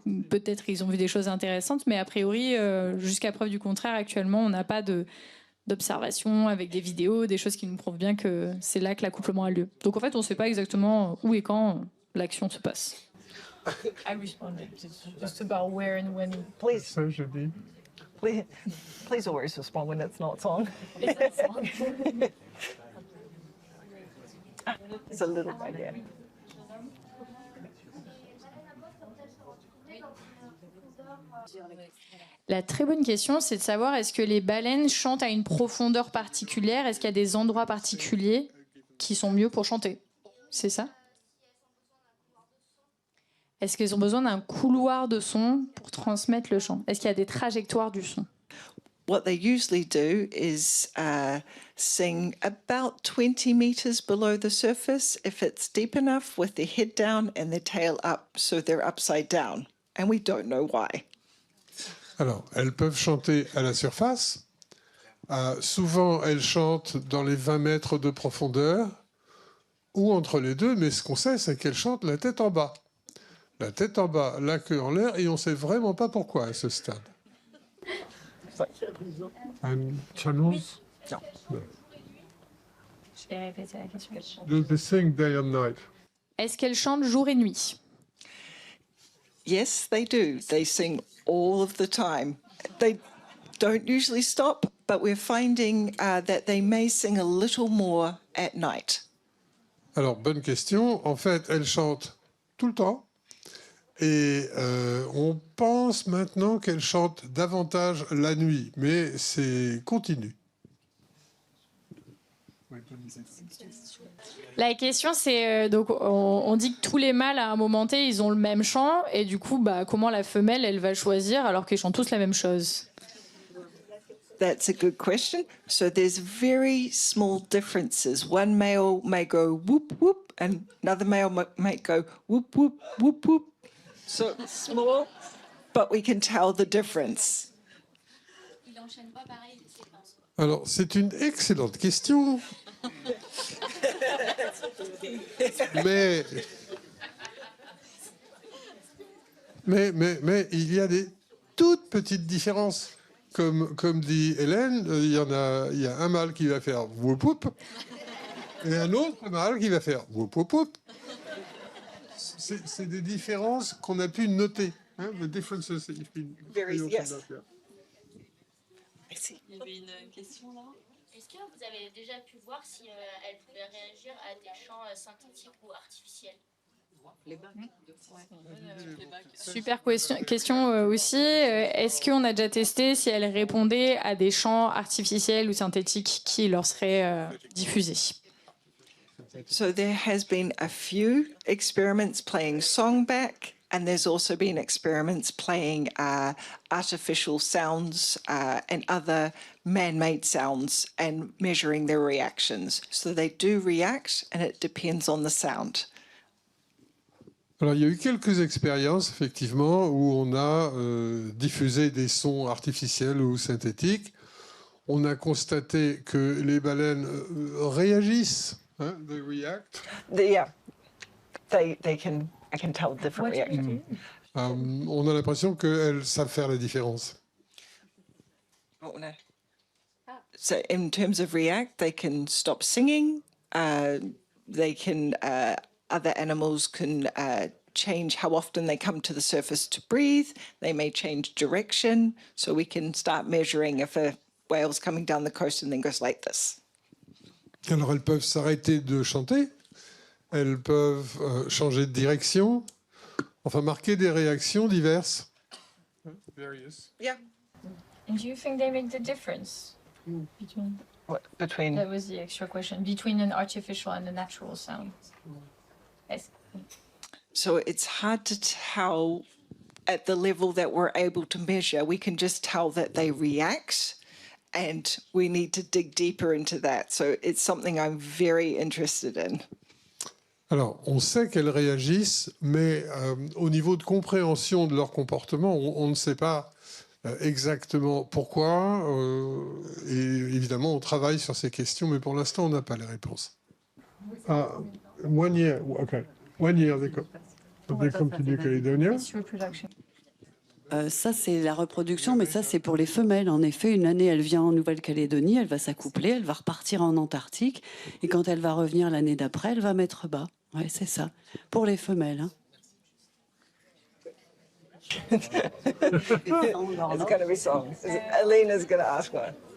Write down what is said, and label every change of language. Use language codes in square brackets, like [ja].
[fr] Peut-être ils ont vu des choses intéressantes, mais a priori, jusqu'à preuve du contraire, actuellement, on n'a pas d'observation avec des vidéos, des choses qui nous prouvent bien que c'est là que l'accouplement a lieu. Donc en fait, on ne sait pas exactement où et quand l'action se passe. [en] I responded just about where and when. Please, [fr] Ça, je dis. [en] please always respond when it's not song. It's It's a little bit, yeah. [fr] La très bonne question, c'est de savoir est-ce que les baleines chantent à une profondeur particulière? Est-ce qu'il y a des endroits particuliers qui sont mieux pour chanter? C'est ça? Est-ce qu'ils ont besoin d'un couloir de son pour transmettre le chant? Est-ce qu'il y a des trajectoires du son? [en] What they usually do is sing about 20 meters below the surface if it's deep enough, with their head down and their tail up, so they're upside down. And we don't know why. [fr] Alors, elles peuvent chanter à la surface. Souvent, elles chantent dans les 20 mètres de profondeur ou entre les deux, mais ce qu'on sait, c'est qu'elles chantent la tête en bas. La tête en bas, la queue en l'air, et on ne sait vraiment pas pourquoi à ce stade. [en] Channels? [fr] Je vais répéter la question. [en] Do they sing day and night? [fr] Est-ce qu'elles chantent jour et nuit? [en] Yes, they do. They sing all of the time. They don't usually stop, but we're finding that they may sing a little more at night. [fr] Alors, bonne question. En fait, elles chantent tout le temps. Et on pense maintenant qu'elles chantent davantage la nuit, mais c'est continu. La question, c'est donc on dit que tous les mâles à un moment T, ils ont le même chant, et du coup, comment la femelle, elle va choisir alors qu'ils chantent tous la même chose? [en] That's a good question. So there's very small differences. One male may go whoop whoop, and another male might go whoop whoop whoop whoop. So small, but we can tell the difference. [fr] Alors, c'est une excellente question. mais il y a des toutes petites différences. Comme dit Hélène, il y a un mâle qui va faire whoop whoop et un autre mâle qui va faire whoop whoop whoop. C'est des différences qu'on a pu noter. [en] Hein, the differences Very, yes. [fr] Il y avait une question là. Est-ce que vous avez déjà pu voir si elles pouvaient réagir à des chants synthétiques ou artificiels? Super question aussi. Est-ce qu'on a déjà testé si elles répondaient à des chants artificiels ou synthétiques qui leur seraient diffusés? [en] So there has been a few experiments playing songback, and there's also been experiments playing artificial sounds and other man-made sounds and measuring their reactions. So they do react, and it depends on the sound. [fr] Alors, il y a eu quelques expériences, effectivement, où on a diffusé des sons artificiels ou synthétiques. On a constaté que les baleines réagissent, hein, [en] they react. Yeah, I can tell different reactions. [fr] On a l'impression qu'elles savent faire la différence. [en] So in terms of react, they can stop singing. They can other animals can change how often they come to the surface to breathe. They may change direction. So we can start measuring if a whale's coming down the coast and then goes like this. [fr] Alors, elles peuvent s'arrêter de chanter. Elles peuvent changer de direction. Enfin, marquer des réactions diverses. [en] Various. Yeah. And do you think they make the difference between? What, between? That was the extra question. Between an artificial and a natural sound. So it's hard to tell at the level that we're able to measure. We can just tell that they react, and we need to dig deeper into that. So it's something I'm very interested in. [fr] Alors, on sait qu'elles réagissent, mais au niveau de compréhension de leur comportement, on ne sait pas exactement pourquoi. Et évidemment, on travaille sur ces questions, mais pour l'instant, on n'a pas les réponses. [en] Ah, 1 year, okay. 1 year, they come to New Caledonia. [fr] Ça, c'est la reproduction, mais ça, c'est pour les femelles. En effet, une année, elle vient en Nouvelle-Calédonie, elle va s'accoupler, elle va repartir en Antarctique, et quand elle va revenir l'année d'après, elle va mettre bas. Oui, c'est ça. Pour les femelles. Hein. [en] It's going to be songs. Alina's going to ask one.